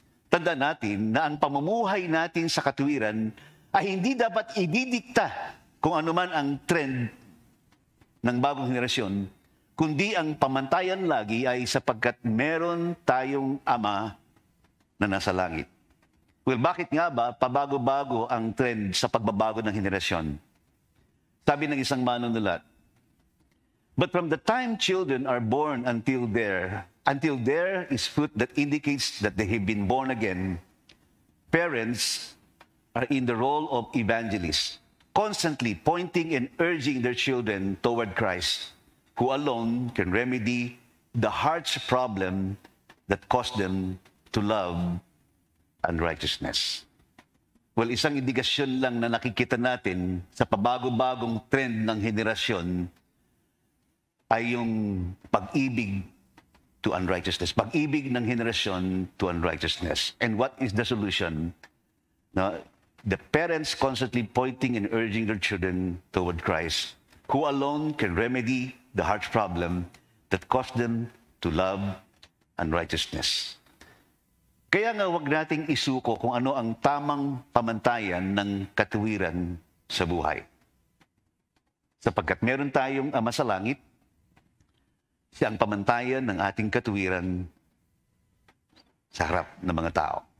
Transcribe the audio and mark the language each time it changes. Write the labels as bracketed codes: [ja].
[tl] Tandaan natin na ang pamumuhay natin sa katuwiran ay hindi dapat ididikta kung ano man ang trend ng bagong henerasyon, kundi ang pamantayan lagi ay sapagkat meron tayong Ama na nasa langit. Well, bakit nga ba pabago-bago ang trend sa pagbabago ng henerasyon? Sabi ng isang manunulat, [en] but from the time children are born until there is fruit that indicates that they have been born again, parents are in the role of evangelists, constantly pointing and urging their children toward Christ, who alone can remedy the heart's problem that caused them to love unrighteousness. [tl] Well, isang indikasyon lang na nakikita natin sa pabago-bagong trend ng henerasyon ay yung pag-ibig [en] to unrighteousness. [tl] Pag-ibig ng henerasyon [en] to unrighteousness. And what is the solution? No, the parents constantly pointing and urging their children toward Christ, who alone can remedy the heart's problem that caused them to love unrighteousness. [tl] Kaya nga wag nating isuko kung ano ang tamang pamantayan ng katuwiran sa buhay. Sapagkat meron tayong Ama sa langit, siya ang pamantayan ng ating katuwiran sa harap ng mga tao.